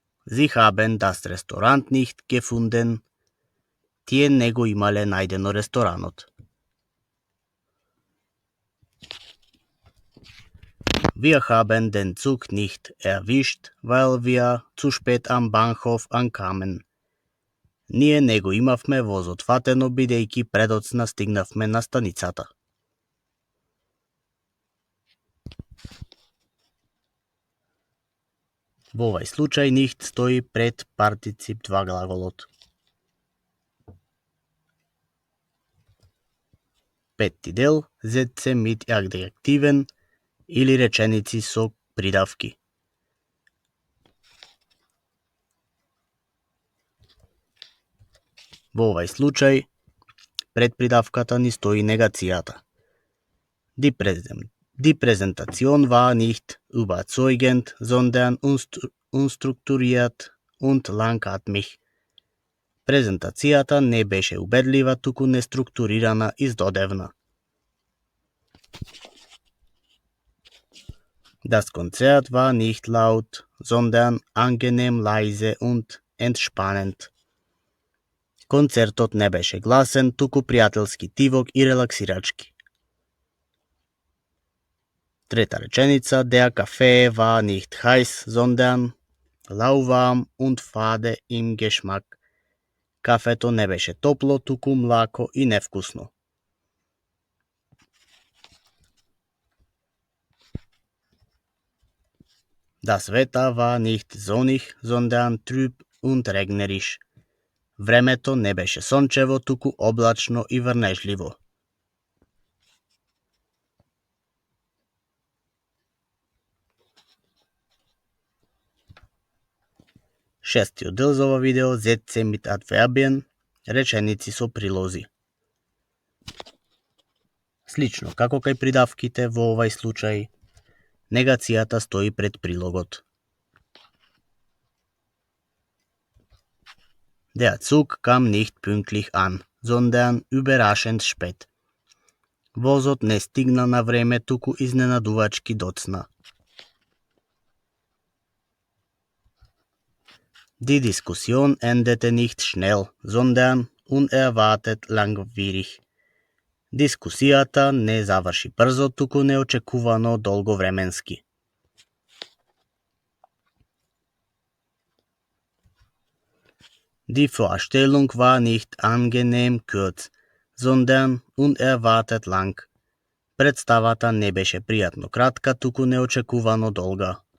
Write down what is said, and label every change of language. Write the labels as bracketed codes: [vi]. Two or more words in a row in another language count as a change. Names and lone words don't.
[de] Sie haben das Restaurant nicht gefunden. [mk] Тие не го имале најдено ресторанот. [de] Wir haben den Zug nicht erwischt, weil wir zu spät am Bahnhof ankamen. [mk] Ние не го имавме возот фатено бидејќи предоцна стигнавме на станицата. Во овај случај nicht стои пред партицип 2 глаголот. Петти дел, [de] Sätze mit Adjektiven [mk] или реченици со придавки. Во овај случај, пред придавката ни стои негацијата. [de] Die Präsentation war nicht überzeugend, sondern unstrukturiert und langatmig. [mk] Презентацијата не беше убедлива, туку неструктурирана и здодевна. [de] Das Konzert war nicht laut, sondern angenehm leise und entspannend. [mk] Концертот не беше гласен, туку пријателски тивок и релаксирачки. Трета реченица, [de] der Kaffee war nicht heiß, sondern lauwarm und fade im Geschmack. [mk] Кафето не беше топло, туку млако и невкусно. [de] Das Wetter war nicht sonnig, sondern trüb und regnerisch. [mk] Времето не беше сончево, туку облачно и врнежливо. Шестиот дел за ова видео, [de] Sätze mit Adverbien, [mk] реченици со прилози. Слично како кај придавките во овај случај, негацијата стои пред прилогот. [de] Der Zug kam nicht pünktlich an, sondern überraschend spät. [mk] Возот не стигна на време, туку изненадувачки доцна. [de] Die Diskussion endete nicht schnell, sondern unerwartet langwierig. [mk] Дискусијата не заврши брзо, туку неочекувано долговременски. [de] Die Vorstellung war nicht angenehm kurz, sondern unerwartet lang. [mk] Представата не беше пријатно кратка, туку неочекувано долга.